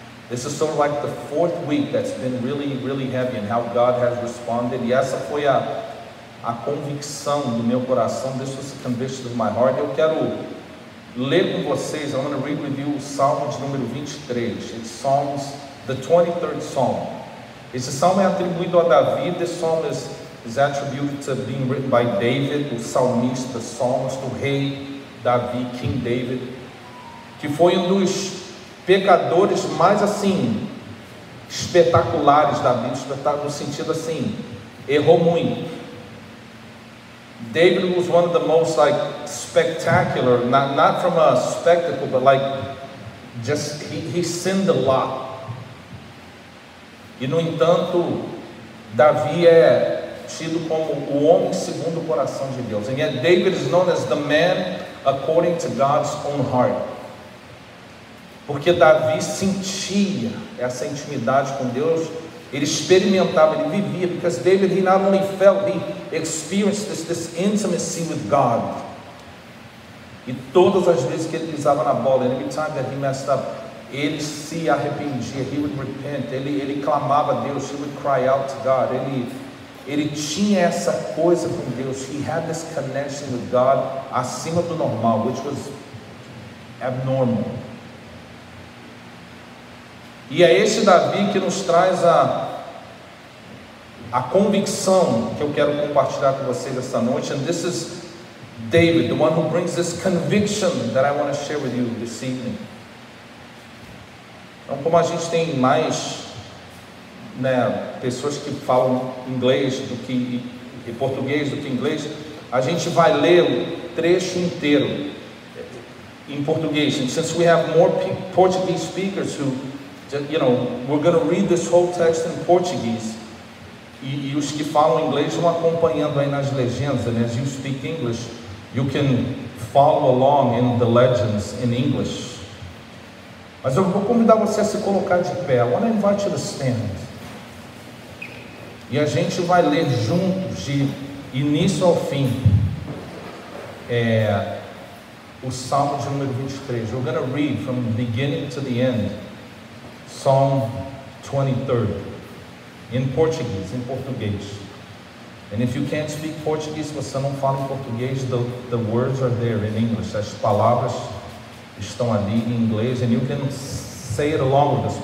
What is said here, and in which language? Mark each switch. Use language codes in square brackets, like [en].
[en] This is sort of like the fourth week that's been really, really heavy and how God has responded. [pt] E essa foi a convicção do meu coração. [en] This was the conviction of my heart. [pt] Eu quero ler com vocês, [en] I'm going to read with you [pt] o Salmo de número 23. [en] It's Psalms, the 23rd Psalm. [pt] Esse salmo é atribuído a Davi. [en] This psalm is attributed to being written by David, [pt] o salmista, psalmist, o rei Davi, [en] King David, [pt] que foi um dos pecadores mais assim espetaculares da Bíblia, no sentido assim, errou muito. [en] David was one of the most like spectacular, not from a spectacle, but like just he sinned a lot. [pt] E no entanto, Davi é tido como o homem segundo o coração de Deus. [en] And yet David is known as the man according to God's own heart. [pt] Porque Davi sentia essa intimidade com Deus, ele experimentava, ele vivia, [en] because David, he not only felt, he experienced this intimacy with God. [pt] E todas as vezes que ele pisava na bola, [en] every time that he messed up, [pt] ele se arrependia, [en] he would repent, [pt] ele clamava a Deus, [en] he would cry out to God, [pt] ele tinha essa coisa com Deus, [en] he had this connection with God [pt] acima do normal, [en] which was abnormal. [pt] E é esse Davi que nos traz a convicção que eu quero compartilhar com vocês esta noite. [en] And this is David, the one who brings this conviction that I want to share with you this evening. [pt] Então, como a gente tem mais pessoas que falam inglês e português do que inglês, a gente vai ler o trecho inteiro em português. [en] And since we have more Portuguese speakers who, we're going to read this whole text in Portuguese. [pt] E os que falam inglês vão acompanhando aí nas legendas. [en] And as you speak English, you can follow along in the legends in English. [pt] Mas eu vou convidar você a se colocar de pé. [en] I want to invite you to stand. [pt] E a gente vai ler juntos, de início ao fim, o Salmo de número 23. [en] We're going to read from the beginning to the end. Psalm 23, in Portuguese, [pt] em português. [en] And if you can't speak Portuguese, [pt] se você não fala em português, [en] the words are there in English. [pt] As palavras estão ali em inglês. [en] And you can say it along with us.